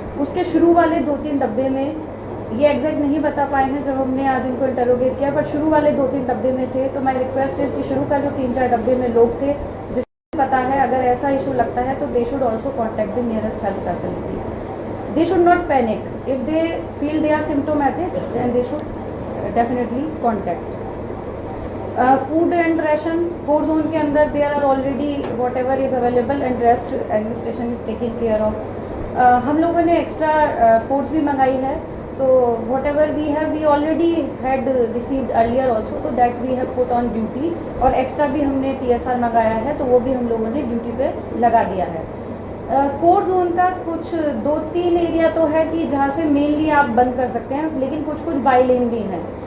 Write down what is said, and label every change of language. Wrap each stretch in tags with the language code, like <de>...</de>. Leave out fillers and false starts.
<hi>उसके शुरू वाले 2-3 डब्बे में, ये एग्जैक्ट नहीं बता पाए हैं जब हमने आज इनको इंटरोगेट किया, बट शुरू वाले 2-3 डब्बे में थे। तो माई रिक्वेस्ट है कि शुरू का जो 3-4 डब्बे में लोग थे, जिसको पता है अगर ऐसा इशू लगता है तो</hi> <en>They should also contact the nearest health facility. They should not panic. If they feel they are symptomatic, then they should definitely contact. Food and ration, core zone</en> <hi>के अंदर</hi> <en>there are already whatever is available and rest administration is taking care of.</en> <hi>हम लोगों ने extra foods भी मंगाई है, तो</hi> <en>whatever we have, we already had received earlier also,</en> <hi>तो</hi> <en>that we have put on duty,</en> <hi>और extra भी हमने TSR मंगाया है, तो वो भी हम लोगों ने ड्यूटी पे लगा दिया है। कोर जोन का कुछ 2-3 एरिया तो है कि जहाँ से मेनली आप बंद कर सकते हैं, लेकिन कुछ बाई लेन भी हैं।</hi>